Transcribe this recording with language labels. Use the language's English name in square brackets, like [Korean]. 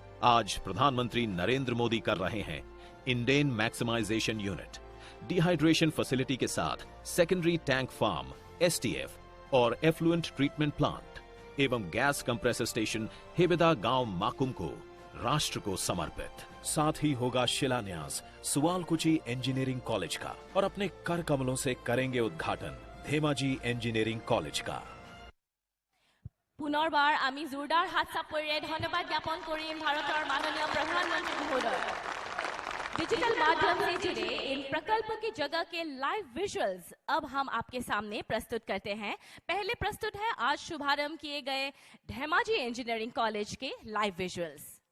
[Hindi] आज प्रधानमंत्री नरेंद्र मोदी कर रहे हैं Indane maximisation unit, dehydration facility के साथ सेकेंडरी टैंक फार्म एसटीएफ और एफ्लुएंट ट्रीटमेंट प्लांट एवं गैस कंप्रेसर स्टेशन हेबेदा गांव माकुम को राष्ट्र को समर्पित। साथ ही होगा शिलान्यास सुआलकुची इंजीनियरिंग कॉलेज का और अपने कर कमलों से करेंगे उद्घाटन धेमाजी इंजीनियरिंग कॉलेज का। [Assamese] পুনৰবাৰ আমি জোৰদাৰ হাত চাপৰিৰে ধন্যবাদ জ্ঞাপন কৰিম ভাৰতৰ মাননীয় [Hindi] प्रधानमंत्री महोदय। डिजिटल माध्यम से जुड़े इन प्रकल्प की जगह के लाइव विजुअल्स अब हम आपके सामने प्रस्तुत करते हैं। पहले प्रस्तुत है आज शुभारंभ किए गए धेमाजी इंजीनियरिंग कॉलेज के लाइव विजुअल्स।